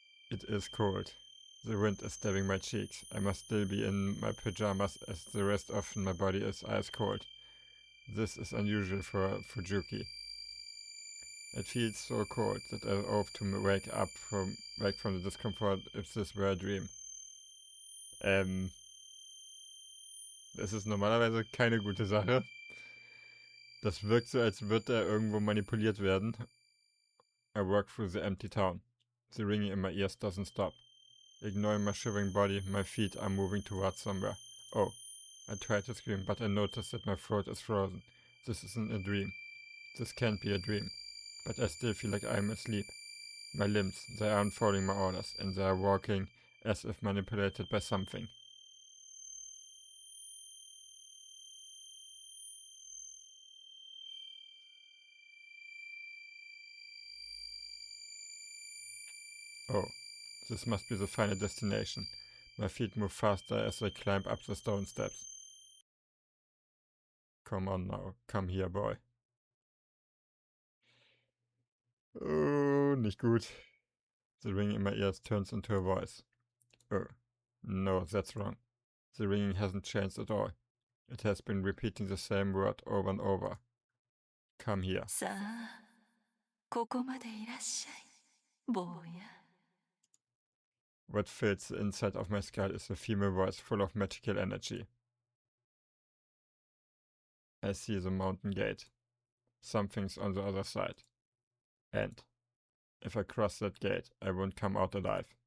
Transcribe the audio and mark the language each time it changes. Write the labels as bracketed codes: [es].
[en] It is cold. The wind is stabbing my cheeks. I must still be in my pajamas as the rest of my body is ice cold. This is unusual for Fujuki. It feels so cold that I hope to wake from the discomfort if this were a dream. [de] Das ist normalerweise keine gute Sache. Das wirkt so, als würde er irgendwo manipuliert werden. [en] I walk through the empty town. The ringing in my ears doesn't stop. Ignoring my shivering body, my feet are moving towards somewhere. Oh, I try to scream, but I notice that my throat is frozen. This isn't a dream. This can't be a dream. But I still feel like I'm asleep. My limbs, they aren't following my orders, and they are walking as if manipulated by something. Oh, this must be the final destination. My feet move faster as I climb up the stone steps. Come on now, come here, boy. Oh, nicht gut. The ringing in my ears turns into a voice. Oh, no, that's wrong. The ringing hasn't changed at all. It has been repeating the same word over and over. Come here. [ja] さあ、ここまでいらっしゃい、坊や。 [en] What fills the inside of my skull is a female voice full of magical energy. I see the mountain gate. Something's on the other side. And if I cross that gate, I won't come out alive.